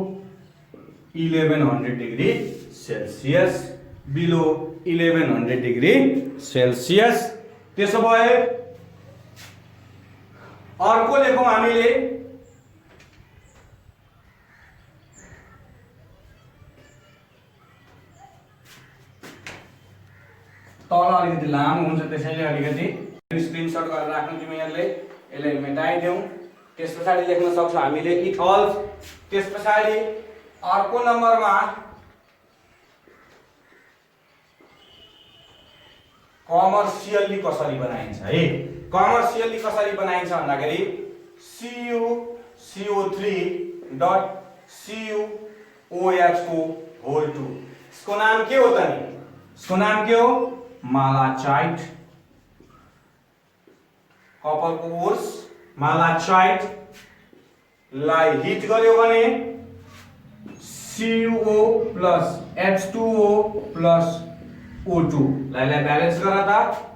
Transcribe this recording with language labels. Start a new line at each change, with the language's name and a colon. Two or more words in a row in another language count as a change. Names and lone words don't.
Nepali: 1100
English: degree Celsius
Nepali: त्यसो भए अर्को लेखौं हामीले तल अलिकति लामो हुन्छ त्यसैले अलिकति स्क्रिनशट गरेर राख्नु तिमीहरूले यसलाई मेटाइदेऊ त्यसपछि लेख्न सक्छौ हामीले इथोल त्यसपछि अर्को नम्बरमा कमर्शियली कसरी बनाइन्छ है कमर्शियली कसरी बनाइन्छ भन्दाखेरि CuCO3.CuOH को होल 2 इसको नाम के हो त नि इसको नाम के हो मालाचाइट कपर को कोर्स मालाचाइट लाई हिट गर्यो भने CuO प्लस H2O प्लस O2 लाई ब्यालेन्स गर त